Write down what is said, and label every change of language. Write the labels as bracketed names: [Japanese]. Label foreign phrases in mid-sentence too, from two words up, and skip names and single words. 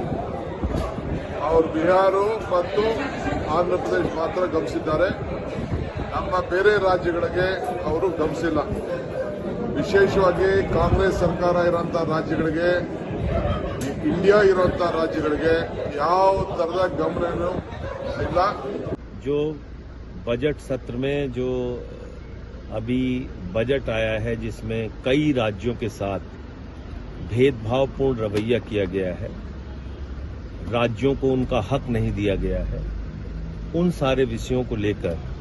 [Kannada] ಅವರು ಬಿಹಾರ ಮತ್ತು ಆಂಧ್ರ ಪ್ರದೇಶ ಮಾತ್ರ ಗಮನಿಸಿದ್ದಾರೆ. ನಮ್ಮ ಬೇರೆ ರಾಜ್ಯಗಳಿಗೆ ಅವರು ಗಮನಿಸಿಲ್ಲ. ವಿಶೇಷವಾಗಿ ಕಾಂಗ್ರೆಸ್ ಸರ್ಕಾರ ಇರುವಂತಹ ರಾಜ್ಯಗಳಿಗೆ, ಇಂಡಿಯಾ ಇರುವಂತಹ ರಾಜ್ಯಗಳಿಗೆ ಯಾವ ತರದ ಗಮನನೂ ಇಲ್ಲ. [Hindi] जो बजट सत्र में जो अभी बजट आया है, जिसमें कई राज्यों के साथ भेदभावपूर्ण रवैया किया गया है, राज्यों को उनका हक नहीं दिया गया है, उन सारे विषयों को लेकर